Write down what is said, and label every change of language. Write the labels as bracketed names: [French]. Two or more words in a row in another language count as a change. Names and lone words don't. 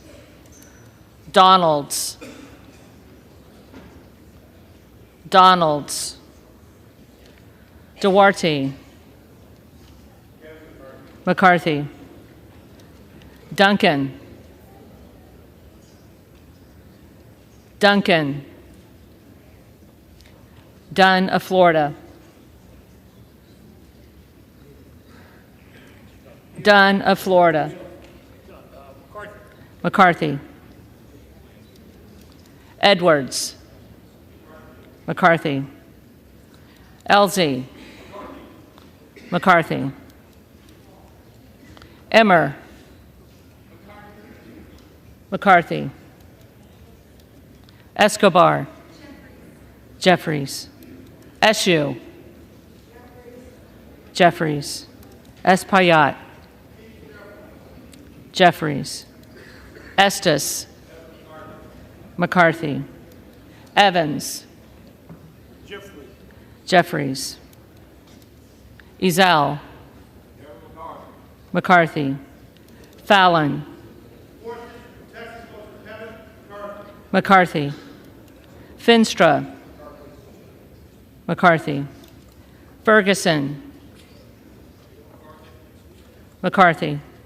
[English] Donalds. Donalds. Duarte. McCarthy. Duncan. Duncan. Dunn of Florida. Dunn of Florida. McCarthy. Edwards. McCarthy. Elsie. McCarthy. Emmer. McCarthy. Escobar. Jeffries. Eshoo. Jeffries. Espaillat. Jeffries. Estes. McCarthy. Evans. Jeffries. Ezell. McCarthy. Fallon. McCarthy. Finstra. McCarthy. Ferguson. McCarthy.